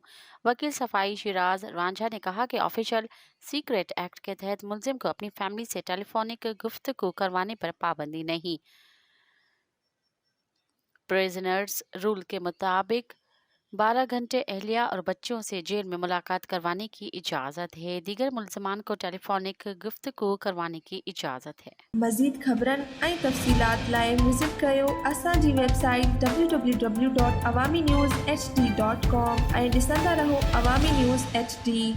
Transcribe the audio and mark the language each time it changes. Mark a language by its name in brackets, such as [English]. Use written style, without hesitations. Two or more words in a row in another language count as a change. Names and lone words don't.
[Urdu] وکیل صفائی شیراز رانجھا نے کہا کہ آفیشل سیکرٹ ایکٹ کے تحت ملزم کو اپنی فیملی سے ٹیلی فونک گفتگو کروانے پر پابندی نہیں۔ پریزنرز رول کے مطابق 12 گھنٹے اہلیہ اور بچوں سے جیل میں ملاقات کروانے کی اجازت ہے۔ دیگر ملزمان کو ٹیلی فونک گفتگو کروانے کی اجازت ہے۔ [Sindhi] مزید خبرن ऐं तफ़सीलात लाइ विज़िट कयो असांजी वेबसाइट www.awamiNewsHD.com ऐं ॾिसंदा रहो अवामी न्यूज़ HD।